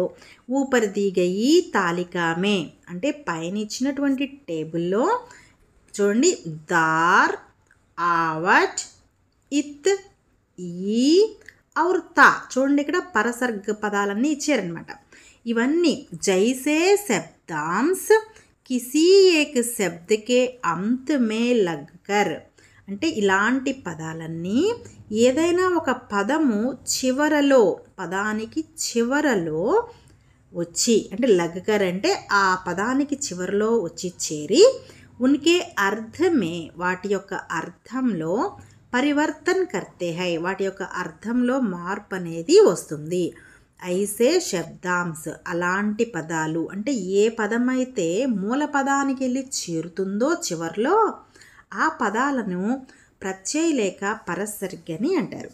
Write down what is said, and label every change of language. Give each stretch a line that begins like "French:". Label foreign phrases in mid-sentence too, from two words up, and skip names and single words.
Hindi: ऊपर दी गई तालिका में
Telugu: అంటే పైన ఇచ్చినటువంటి టేబుల్లో చూడండి దార్, ఆవట్, ఇత్, ఈ ఔర్ తా చూడండి ఇక్కడ పరసర్గ పదాలన్నీ ఇచ్చారనమాట. ఇవన్నీ
Hindi: जैसे शब्दांश किसी एक शब्द के अंत में लगकर
Telugu: అంటే ఇలాంటి పదాలన్నీ ఏదైనా ఒక పదము చివరలో పదానికి చివరలో వచ్చి అంటే లగ్గర్ అంటే ఆ పదానికి చివరలో వచ్చి చేరి
Hindi: उनके अर्थ में
Telugu: వాటి యొక్క అర్థంలో
Hindi: परिवर्तन करते हैं
Telugu: వాటి యొక్క అర్థంలో మార్పు అనేది వస్తుంది.
Hindi: ऐसे शब्दांश
Telugu: అలాంటి పదాలు అంటే ఏ పదం అయితే మూల పదానికి వెళ్ళి చేరుతుందో చివరిలో ఆ పదాలను ప్రత్యయ లేక పరసర్గ్ అని అంటారు.